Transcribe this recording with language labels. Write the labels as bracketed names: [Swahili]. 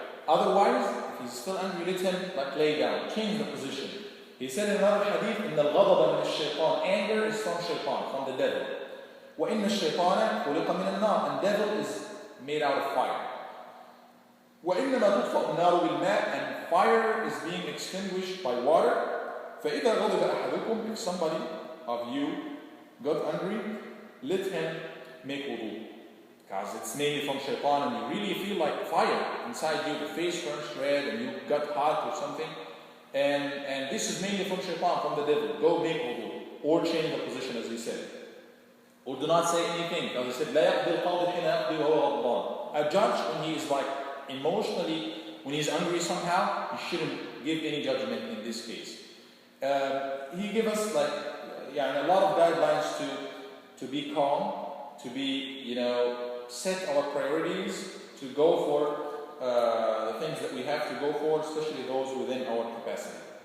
[English] Otherwise, if he's still angry, let him lay down, change the position. He said in another hadith, [Arabic] إن الغضب من الشيطان. [English] Anger is from shaitan, from the devil. [Arabic] وإن الشيطان خلق من النار. [English] And devil is made out of fire. [Arabic] وإنما تطفأ النار بالماء. [English] And fire is being extinguished by water. [Arabic] فإذا غضب أحدكم. [English] If somebody of you got angry, let him make wudu. Because it's mainly from shaitan and you really feel like fire inside you, the face turns red and you got hot or something. And this is mainly from shaitan, from the devil. Go make wudu. Or change the position as we said. Or do not say anything. [Arabic] Because he said, لا يقضي القاضي حين يقضي وهو غضبان. [English] A judge, when he is like emotionally, when he's angry somehow, he shouldn't give any judgment in this case. He gave us like a lot of guidelines to be calm, to be, set our priorities, to go for the things that we have to go for, especially those within our capacity.